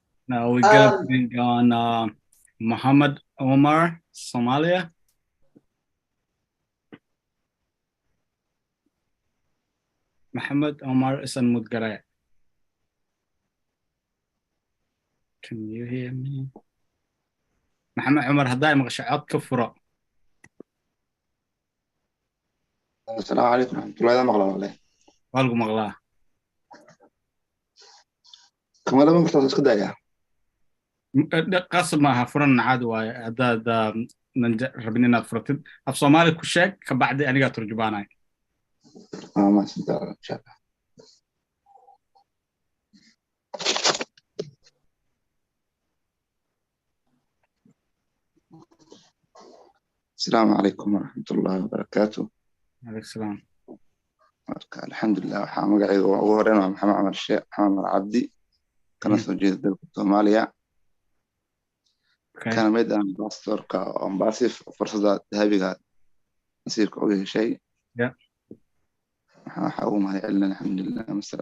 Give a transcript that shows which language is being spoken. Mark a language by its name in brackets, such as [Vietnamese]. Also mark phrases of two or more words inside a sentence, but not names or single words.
[English] Now we're gonna bring on Muhammad Omar, Somalia. [Somali] Muhammad Omar is unmute garay. [English] Can you hear me? [Somali] Muhammad Omar hadday maqasho cod ka furo. [Arabic] السلام عليكم ورحمة الله وبركاته. [Somali] Waa lagu maqlaa. Kamala ma maqlaad isku daya. Qasab maaha furan caadi waaye haddaad rabin inaad furatid af Soomaali ku sheeg ka bacdi anigaa turjubaanay. [Arabic] ما سنتظر إن شاء الله. السلام عليكم ورحمة الله وبركاته. عليكم السلام. الحمد لله [Somali] waxaa magacayga ugu horeyn waa Maxamed Cumar Sheekh Maxamed Cabdi kana soo jeeda dalka Soomaaliya kana mid ah ambassadorka ambassador fursada dahabiga nasiibka ugu heshay waxaa ugu mahadcelin alxamdulillah Mr.